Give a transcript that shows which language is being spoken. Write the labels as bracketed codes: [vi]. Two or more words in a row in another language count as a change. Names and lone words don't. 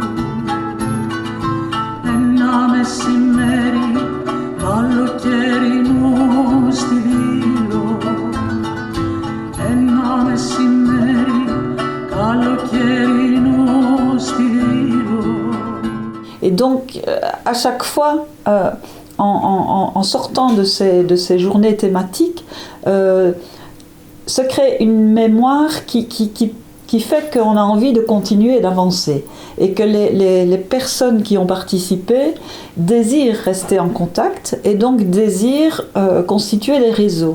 [el] Ένα μεσημέρι καλοκαιρινό στη Δήλο, ένα μεσημέρι καλοκαιρινό στη Δήλο. [fr] Et donc, à chaque fois, en sortant de ces journées thématiques, se crée une mémoire qui fait qu'on a envie de continuer et d'avancer. Et que les personnes qui ont participé désirent rester en contact et donc désirent constituer des réseaux.